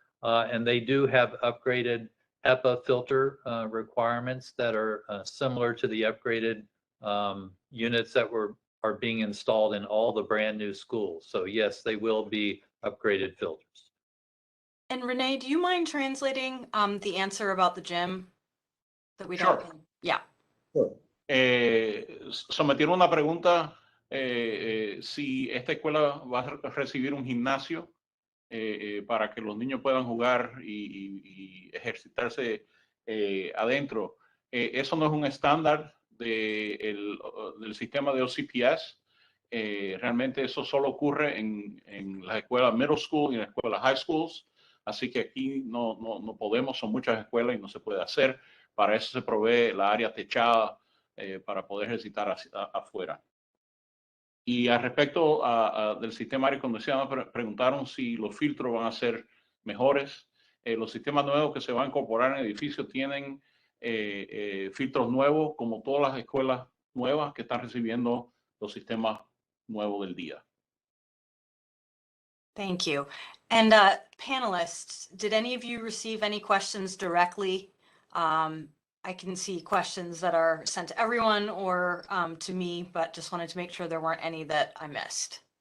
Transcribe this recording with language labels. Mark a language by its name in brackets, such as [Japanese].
[English] And they do have upgraded HEPA filter requirements that are similar to the upgraded units that are being installed in all the brand new schools. So yes, they will be upgraded filters. And Renee, do you mind translating the answer about the gym that we Sure. don't? Yeah. [Spanish] Sometieron una pregunta si esta escuela va a recibir un gimnasio para que los niños puedan jugar y ejercitarse adentro. Eso no es un estándar del sistema de OCPS. Realmente eso solo ocurre en las escuelas middle school y en las escuelas high schools. Así que aquí no podemos, son muchas escuelas y no se puede hacer. Para eso se provee la área techada para poder ejercitar afuera. Y al respecto del sistema aire acondicionado, preguntaron si los filtros van a ser mejores. Los sistemas nuevos que se van a incorporar en el edificio tienen filtros nuevos, como todas las escuelas nuevas que están recibiendo los sistemas nuevos del día. [English] Thank you. And panelists, did any of you receive any questions directly? I can see questions that are sent to everyone or to me, but just wanted to make sure there weren't any that I missed.